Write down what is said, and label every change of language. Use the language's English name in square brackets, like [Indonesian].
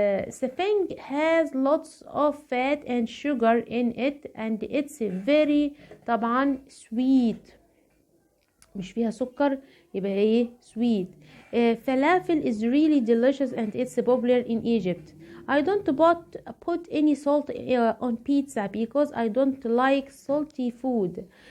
[English] Stuffing has lots of fat and sugar in it and it's very [Arabic] طبعا [English] sweet. [Arabic] مش فيها سكر يبقى ايه sweet. [English] falafel is really delicious and it's popular in Egypt. I don't put any salt on pizza because I don't like salty food.